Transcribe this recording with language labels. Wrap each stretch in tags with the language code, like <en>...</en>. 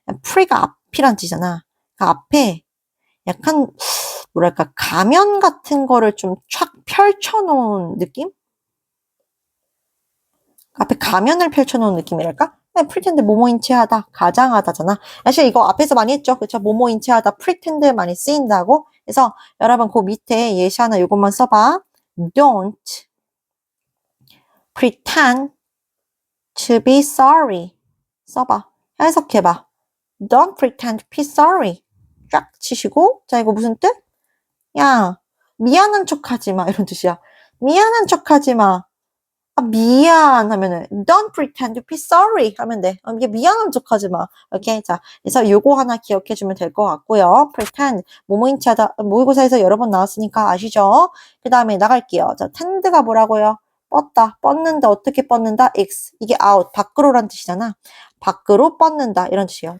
<ko>pre가 앞이란 뜻이잖아. 그 앞에 약간 뭐랄까 가면 같은 거를 좀 촥 펼쳐놓은 느낌? 앞에 가면을 펼쳐놓은 느낌이랄까? pretend 뭐뭐인 체하다, 가장하다잖아. 사실 이거 앞에서 많이 했죠, 그렇죠? 뭐뭐인 체하다, pretend 많이 쓰인다고. 그래서 여러분 그 밑에 예시 하나 이것만 써봐.</ko> <en>Don't pretend to be sorry.</en> <ko>써봐. 해석해봐.</ko> <en>Don't pretend to be sorry.</en> <ko>쫙 치시고 자 이거 무슨 뜻? 야, 미안한 척 하지 마. 이런 뜻이야. 미안한 척 하지 마. 미안 하면은</ko> <en>don't pretend to be sorry</en> <ko>하면 돼. 이게 미안한 척 하지 마. 오케이. 자, 그래서 요거 하나 기억해 주면 될 것 같고요. pretend 모모인치 하다 모의고사에서 여러 번 나왔으니까 아시죠? 그 다음에 나갈게요. 자, tend가 뭐라고요? 뻗다. 뻗는다. 어떻게 뻗는다? x. 이게 out. 밖으로란 뜻이잖아. 밖으로 뻗는다. 이런 뜻이에요.</ko>